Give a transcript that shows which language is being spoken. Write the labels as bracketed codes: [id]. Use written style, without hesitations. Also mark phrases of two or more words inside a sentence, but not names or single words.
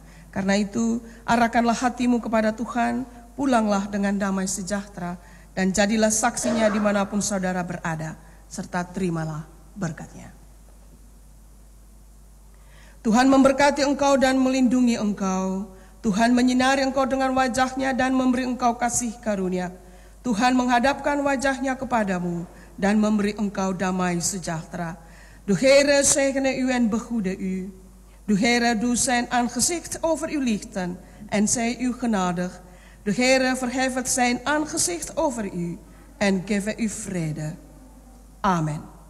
[id] Karena itu, arahkanlah hatimu kepada Tuhan, pulanglah dengan damai sejahtera, dan jadilah saksinya dimanapun saudara berada, serta terimalah berkat-Nya. Tuhan memberkati engkau dan melindungi engkau. Tuhan menyinari engkau dengan wajah-Nya dan memberi engkau kasih karunia. Tuhan menghadapkan wajah-Nya kepadamu dan memberi engkau damai sejahtera. [nl] De Heere zegene u en behoede u. De Heere doet zijn aangezicht over u lichten en zij u genadig. De Heere verheft zijn aangezicht over u en geeft u vrede. Amen.